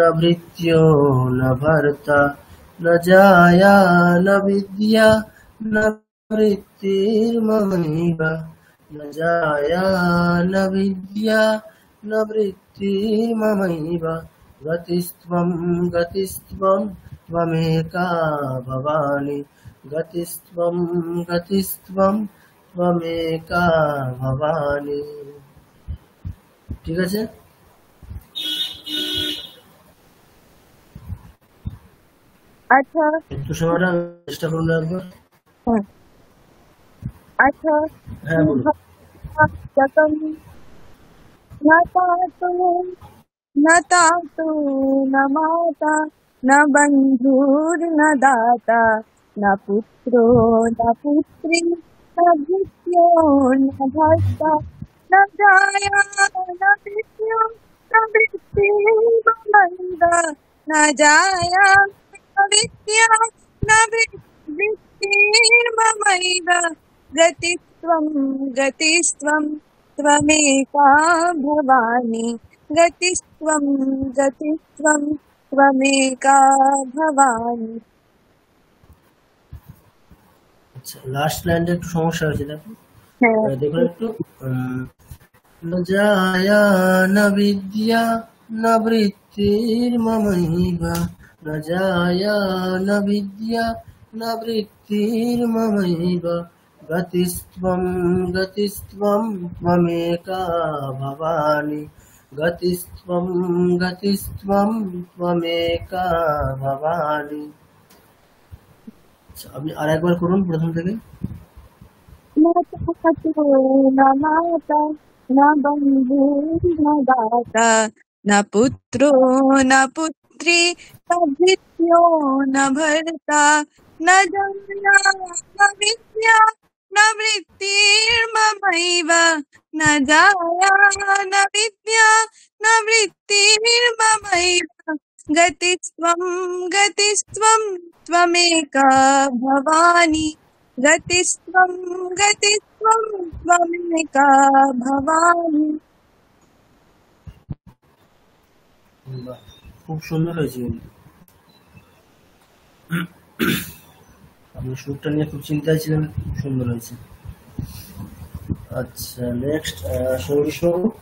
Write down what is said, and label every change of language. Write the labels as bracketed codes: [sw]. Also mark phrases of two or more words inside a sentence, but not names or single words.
[sa] भृत्यो न भर्ता न जाया न विद्या न वृत्तिर्ममैव न जाया न विद्या न वृत्तिर्ममैव गतिस्त्वं गतिस्त्वं त्वमेका भवानी गतिस्त्वं गतिस्त्वं त्वमेका भवानी। [bn] ঠিক আছে, আচ্ছা একটু সময়টা চেষ্টা করুন একবার। আচ্ছা হ্যাঁ বলুন। [sa] न तातो न तातो न माता न बंधुर न दाता न पुत्रो न पुत्री न भृत्यो न भर्ता न जाया न विद्यो न वृत्तिर्ममैव न जाया न विद्या न वृत्तिर्ममैव गतिस्त्वं गतिस्त्वं त्वमेका भवानि गतिस्त्वं गतिस्त्वं त्वमेका भवानि। [bn] আচ্ছা, [en] last line [bn] একটু সমস্যা হয়েছে, দেখো দেখুন একটু। [sa] ন জায়া ন বিদ্যা ন বৃত্তির্মমৈবা ন জায়া ন বিদ্যা ন বৃত্তির্মমৈবা গতিস্ত্বং গতিস্ত্বং ত্বমেকা ভবানি গতিস্ত্বং গতিস্ত্বং ত্বমেকা ভবানি। [bn] আচ্ছা, আপনি আর একবার করুন প্রথম থেকে। [sa] न चाचो न माता न बंधु न दाता न पुत्रो न पुत्री न भृत्यो न भर्ता न जन्या न विद्या न वृत्तिर्ममैव न जाया न विद्या न वृत्तिर्ममैव गतिस्त्वं गतिस्त्वं त्वमेका भवानि गतिस्त्वं गतिस्त्वं त्वमेका भवानि। [bn] বাহ, খুব সুন্দর হয়েছে কিন্তু। আপনি সুরটা নিয়ে খুব চিন্তায় ছিলেন, খুব সুন্দর হয়েছে। আচ্ছা, নেক্সট সৌরিশ বাবু।